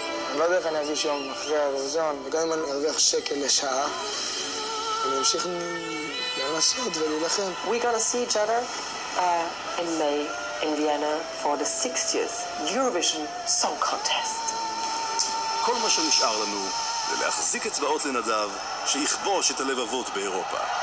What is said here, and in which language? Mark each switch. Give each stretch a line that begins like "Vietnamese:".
Hebrew: אני לא יודע איך אני ארגיש יום אחרי האירוויזיון, וגם אם אני ארוויח שקל לשעה, אני אמשיך לנסות ולהילחם.
English: We're gonna see each other in May in Vienna for the 60th Eurovision Song Contest.
Hebrew: כל מה שנשאר לנו זה להחזיק אצבעות לנדב שיכבוש את הלבבות באירופה.